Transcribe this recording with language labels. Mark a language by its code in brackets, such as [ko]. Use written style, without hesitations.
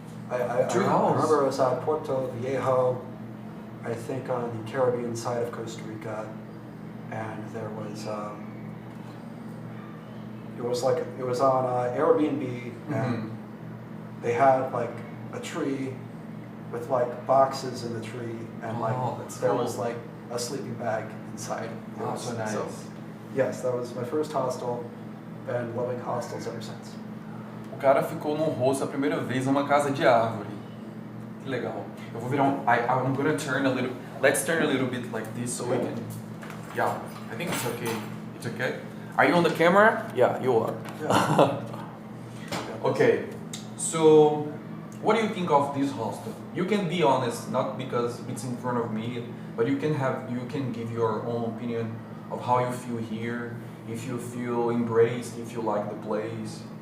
[en] I remember it was at Puerto Viejo, I think on the Caribbean side of Costa Rica, and there was it was on Airbnb, and they had like a tree with like boxes in the tree, and there was like a sleeping bag inside. So nice. So, yes, that was my first hostel. Been loving hostels ever since. [pt] O cara ficou num hostel a primeira vez numa casa de árvore. Que legal. Eu vou virar [en] I'm gonna turn a little. Let's turn a little bit like this so we can. Yeah, I think it's okay. It's okay. Are you on the camera? Yeah, you are. Yeah. Okay. So, what do you think of this hostel? You can be honest, not because it's in front of me, but you can give your own opinion of how you feel here, if you feel embraced, if you like the place.